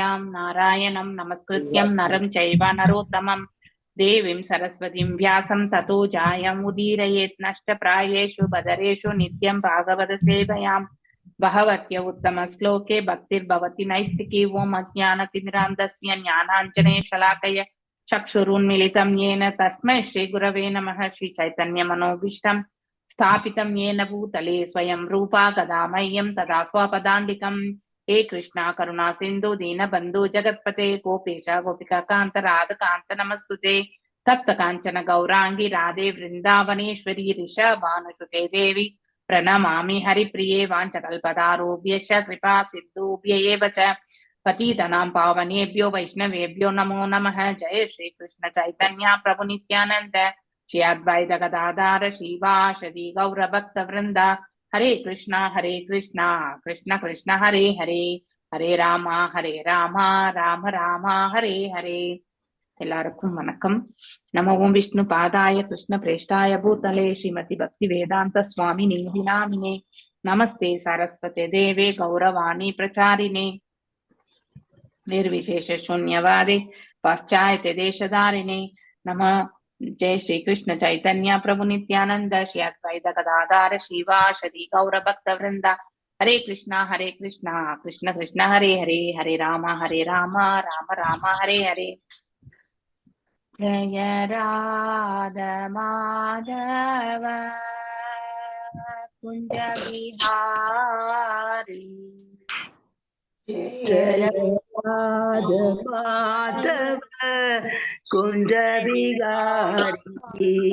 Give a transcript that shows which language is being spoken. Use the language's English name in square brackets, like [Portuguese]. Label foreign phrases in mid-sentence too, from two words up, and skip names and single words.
[Sanskrit] नारायणं नमस्कृत्यं नरं चैव नरोत्तमं देवीं सरस्वतीं व्यासं ततो जयम् उदीरयेत्. नष्ट प्रायेषु भद्रेषु नित्यं भागवत सेवया भगवत्य उत्तम श्लोके भक्तिर् भवति नैष्ठिकी. ॐ अज्ञान तिमिरान्धस्य ज्ञानाञ्जन शलाकया चक्षुरुन्मिलितं येन तस्मै श्रीगुरवे नमः. श्रीचैतन्यमनोभीष्टं स्थापितं येन भूतले स्वयं रूपा कदा मह्यं तदा स्वपदान्तिकं. हे कृष्णा करुणा सिन्धु दीनबन्धु जगत्पते गोपेश गोपिका कान्त राधकान्त नमस्तुते. तप्त काञ्चन गौराङ्गी राधे वृन्दावनेश्वरी ऋषभानुसुते देवी प्रणमामि हरिप्रिये. वाञ्छकल्पतारुभ्यश्च कृपा सिन्धुभ्य एव च पतितनां पावनेभ्यो वैष्णवेभ्यो नमो नमः. जय श्री कृष्ण चैतन्य प्रभु नित्यानंद श्री अद्वैत गदाधर श्रीवासदि गौर भक्त वृंदा. हरे कृष्णा कृष्ण कृष्ण हरे हरे, हरे राम राम राम हरे हरे. [Tamil] எல்லாருக்கும் வணக்கம். [Sanskrit] नम ॐ विष्णु पादाय कृष्ण प्रेष्ठाय भूतले श्रीमति भक्ति वेदान्त स्वामी नामिने. नमस्ते सरस्वति देवे गौरवाणी प्रचारिणे निर्विशेष शून्यवादे पाश्चात्य देशधारिणे. नमः. जय श्री कृष्ण चैतन्य प्रभु नित्यानंद श्री अद्वैत गदाधर श्रीवासदि गौर भक्त वृंदा. हरे कृष्णा कृष्ण कृष्ण हरे हरे, हरे राम राम राम हरे हरे. जय राधा माधव कुंज बिहारी. जय माधव कुंज बिहारी.